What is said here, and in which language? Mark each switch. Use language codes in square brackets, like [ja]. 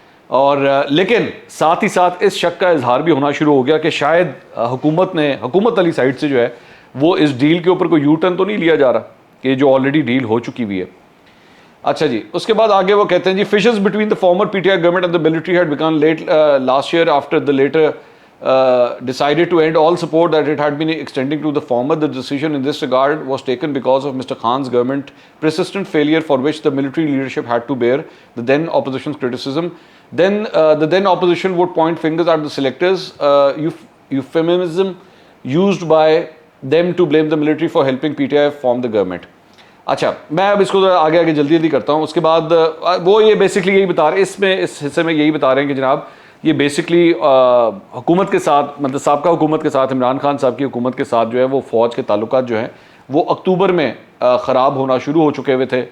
[hi] और लेकिन साथ ही साथ इस शक का इजहार भी होना शुरू हो गया कि शायद हुकूमत वाली साइड से जो है वो इस डील के ऊपर कोई यू टर्न तो नहीं लिया जा रहा कि जो ऑलरेडी डील हो चुकी हुई है। अच्छा जी, उसके बाद आगे वो कहते हैं जी [en] Fissures between the former PTI government and the military had become late last year after the latter decided to end all support that it had been extending to the former. The decision in this regard was taken because of Mr. Khan's government persistent failure, for which the military leadership had to bear the then opposition's criticism. Then the then opposition would point fingers at the selectors, euphemism used by them to blame the military for helping PTI form the government. [hi] अच्छा, मैं अब इसको आगे जल्दी करता हूँ। उसके बाद वो ये बेसिकली यही बता रहे, इसमें इस हिस्से में यही बता रहे हैं कि जनाब ये बेसिकली हुकूमत के साथ, मतलब साबका हुकूमत के साथ, इमरान खान साहब की हुकूमत के साथ जो है वो फ़ौज के ताल्लुकात जो हैं वो अक्टूबर में ख़राब होना शुरू हो चुके हुए थे।